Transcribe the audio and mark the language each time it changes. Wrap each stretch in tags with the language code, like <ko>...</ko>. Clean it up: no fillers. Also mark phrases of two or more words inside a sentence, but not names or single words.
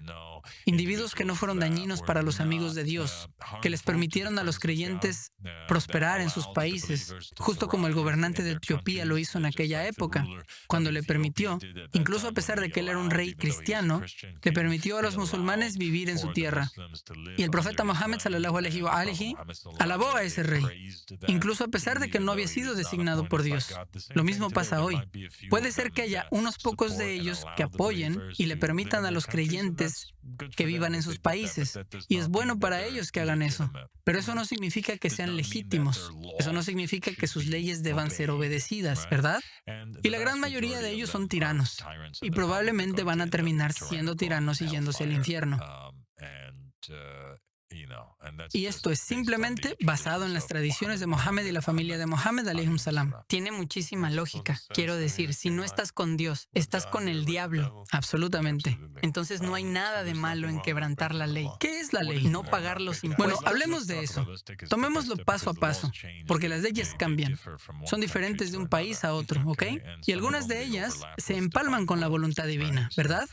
<es>Individuos que no fueron dañinos para los amigos de Dios, que les permitieron a los creyentes prosperar en sus países, justo como el gobernante de Etiopía lo hizo en aquella época, cuando le permitió, incluso a pesar de que él era un rey cristiano, le permitió a los musulmanes vivir en su tierra. Y el profeta Mohammed</es> <ar>صلى الله عليه وآله</ar> <es>alabó a ese rey, incluso a pesar de que no había sido designado por Dios. Lo mismo pasa hoy. Puede ser que haya unos pocos de ellos que apoyen y le permitan a los creyentes que vivan en sus países, y es bueno para ellos que hagan eso. Pero eso no significa que sean legítimos. Eso no significa que sus leyes deban ser obedecidas, ¿verdad? Y la gran mayoría de ellos son tiranos, y probablemente van a terminar siendo tiranos y yéndose al infierno. Y esto es simplemente basado en las tradiciones de Mohammed y la familia de Mohammed</es> <ar>عليهم السلام.</ar> <es>Tiene muchísima lógica. Quiero decir, si no estás con Dios, estás con el diablo. Absolutamente. Entonces no hay nada de malo en quebrantar la ley. ¿Qué es la ley? No pagar los impuestos. Bueno, hablemos de eso. Tomémoslo paso a paso, porque las leyes cambian. Son diferentes de un país a otro, ¿ok? Y algunas de ellas se empalman con la voluntad divina, ¿verdad?</es>